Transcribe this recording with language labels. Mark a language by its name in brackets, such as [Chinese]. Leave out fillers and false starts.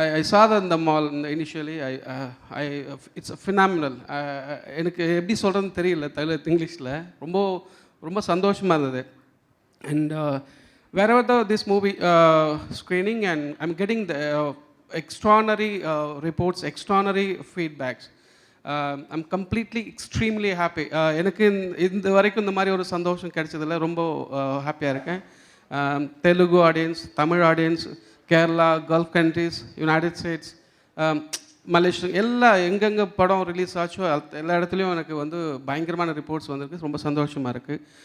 [English] I saw that in the mall initially. It's phenomenal. [Tamil] எனக்கு எப்படி சொல்கிறதுன்னு தெரியல இங்கிலீஷில். ரொம்ப ரொம்ப சந்தோஷமாக இருந்தது. [English] And wherever this movie screening, and I'm getting the extraordinary reports, extraordinary feedbacks. I'm completely extremely happy. [Tamil] எனக்கு இந்த வரைக்கும் இந்த மாதிரி ஒரு சந்தோஷம் கிடைச்சதில்ல. ரொம்ப ஹாப்பியாக இருக்கேன். Telugu audience, Tamil audience, Kerala, gulf countries, United states, Malaysia, எல்லா எங்கெங்கே படம் ரிலீஸ் ஆச்சோ எல்லா இடத்துலையும் எனக்கு வந்து பயங்கரமான ரிப்போர்ட்ஸ் வந்திருக்கு. ரொம்ப சந்தோஷமாக இருக்குது.